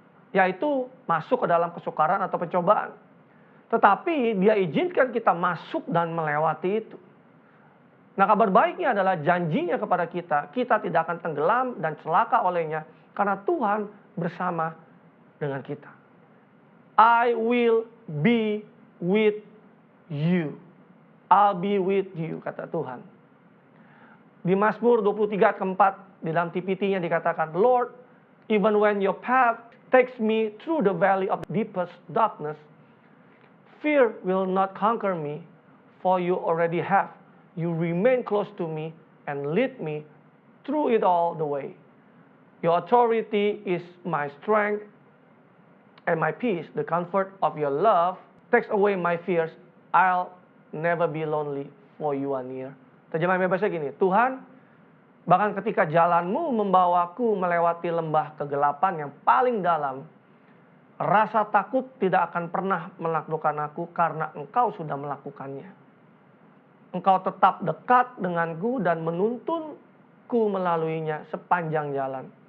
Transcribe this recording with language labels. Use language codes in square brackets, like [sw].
[id] Yaitu masuk ke dalam kesukaran atau pencobaan. Tetapi Dia izinkan kita masuk dan melewati itu. Nah, kabar baiknya adalah janjinya kepada kita, kita tidak akan tenggelam dan celaka olehnya, karena Tuhan bersama dengan kita. [en] I will be with you. I'll be with you, [id] kata Tuhan. Di Mazmur 23 ayat keempat, di dalam TPT-nya dikatakan, [en] Lord, even when your path takes me through the valley of deepest darkness, fear will not conquer me, for you already have. You remain close to me and lead me through it all the way. Your authority is my strength and my peace. The comfort of your love takes away my fears. I'll never be lonely, for you are near. [id] Terjemahan bebasnya gini, Tuhan, bahkan ketika jalanmu membawaku melewati lembah kegelapan yang paling dalam, rasa takut tidak akan pernah menaklukkan aku karena Engkau sudah melakukannya. Engkau tetap dekat denganku dan menuntunku melaluinya sepanjang jalan.